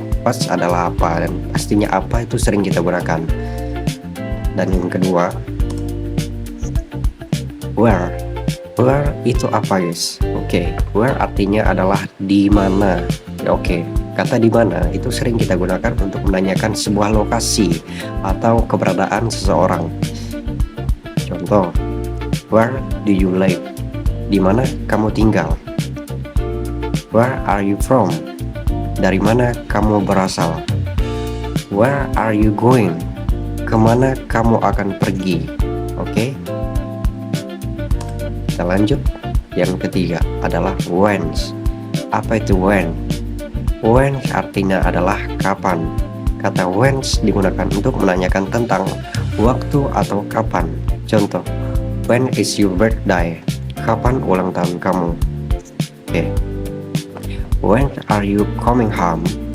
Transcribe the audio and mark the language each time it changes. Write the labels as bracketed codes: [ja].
[id] What adalah apa, dan pastinya apa itu sering kita gunakan. Dan yang kedua, where. Where itu apa, guys? Oke, where artinya adalah di mana. Oke, kata di mana itu sering kita gunakan untuk menanyakan sebuah lokasi atau keberadaan seseorang. [en] Contoh, where do you live? [id] Di mana kamu tinggal? [en] Where are you from? [id] Dari mana kamu berasal? [en] Where are you going? [id] Kemana kamu akan pergi? Oke. Kita lanjut. Yang ketiga adalah when. Apa itu when? When artinya adalah kapan. Kata when digunakan untuk menanyakan tentang waktu atau kapan. Contoh, [en] when is your birthday? [id] Kapan ulang tahun kamu? Oke. [en] When are you coming home?